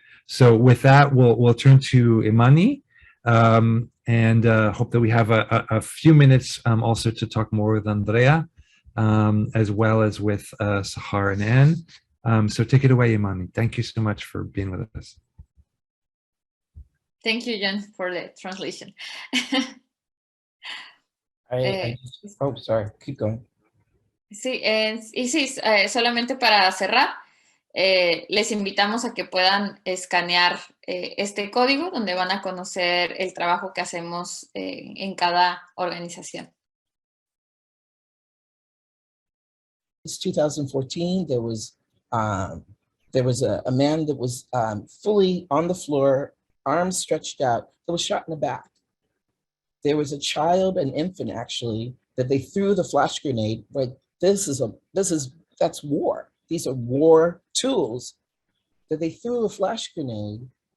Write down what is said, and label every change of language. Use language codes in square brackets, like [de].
[en] So with that, we'll turn to Imani and hope that we have a few minutes also to talk more with Andrea, as well as with Sahar and Anne. So take it away, Imani. Thank you so much for being with us. Thank you, John, for the translation. Oh, sorry, keep going. [es] Sí, y sí, solamente para cerrar, les invitamos a que puedan escanear este código donde van a conocer el trabajo que hacemos en cada organización. [en] It's 2014. There was a man that was fully on the floor, arms stretched out, that was shot in the back. There was a child, an infant actually, that they threw the flash grenade. But that's war. These are war tools that they threw a flash grenade.